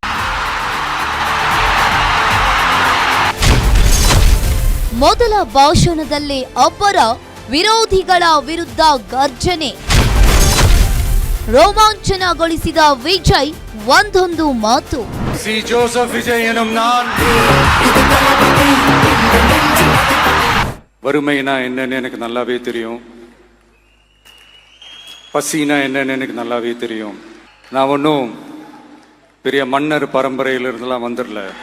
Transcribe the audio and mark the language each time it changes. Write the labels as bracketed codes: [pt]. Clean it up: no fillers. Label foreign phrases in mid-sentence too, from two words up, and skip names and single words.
[kn] ಮೊದಲ ಭಾಷಣದಲ್ಲಿ ಅಬ್ಬರ, ವಿರೋಧಿಗಳ ವಿರುದ್ಧ ಗರ್ಜನೆ. ರೋಮಾಂಚನಗೊಳಿಸಿದ ವಿಜಯ್ ಒಂದೊಂದು ಮಾತು. [ta] ಸಿ ಜೋಸೆಫ್ விஜய் எனும் நான் வறுமைனா என்னன்னு எனக்கு நல்லாவே தெரியும். பசினா என்னன்னு எனக்கு நல்லாவே தெரியும். நான் ஒன்றும் பெரிய மன்னர் பரம்பரையிலிருந்தெல்லாம் வந்துடல.